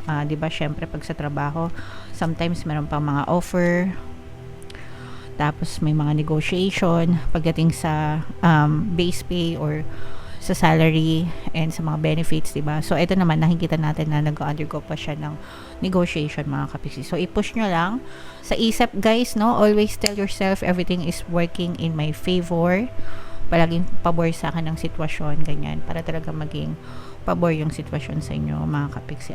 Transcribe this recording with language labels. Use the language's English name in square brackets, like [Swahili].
[Filipino] Diba, syempre, pag sa trabaho, sometimes meron pang mga offer Tapos may mga negotiation pagdating sa base pay or sa salary and sa mga benefits, diba? So, ito naman, nakikita natin na nag-undergo pa siya ng negotiation, mga kapiksi. So, i-push nyo lang sa isip, guys, no? [English] Always tell yourself everything is working in my favor. [Filipino] Palaging pabor sa akin ng sitwasyon, ganyan, para talaga maging pabor yung sitwasyon sa inyo, mga kapiksi.